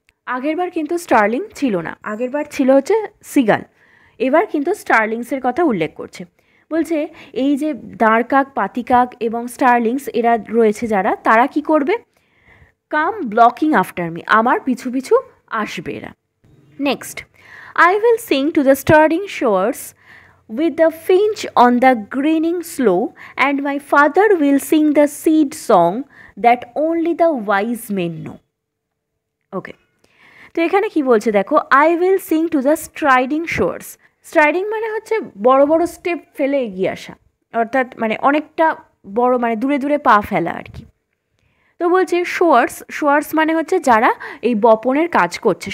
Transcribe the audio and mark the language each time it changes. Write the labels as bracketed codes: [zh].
[bn] আগেরবার কিন্তু স্টারলিং ছিল না, আগেরবার ছিল হচ্ছে সিগাল। এবার কিন্তু স্টারলিংসের কথা উল্লেখ করছে। বলছে এই যে দাঁড়কাক, পাতিকাক এবং স্টারলিংস এরা রয়েছে যারা, তারা কি করবে, [en] come blocking after me, [bn] আমার পিছু পিছু আসবে এরা। [en] Next, I will sing to the starting showers with the finch on the greening sloe, and my father will sing the seed song that only the wise men know. [bn] Okay, তো এখানে কি বলছে দেখো, [en] I will sing to the striding showers. [bn] স্ট্রাইডিং মানে হচ্ছে বড় বড় step ফেলে এগিয়ে আসা, অর্থাৎ মানে অনেকটা বড়, মানে দূরে দূরে পা ফেলা আর কি। তো বলছে শোয়ার্স, শোয়ার্স মানে হচ্ছে যারা এই বপনের কাজ করছে।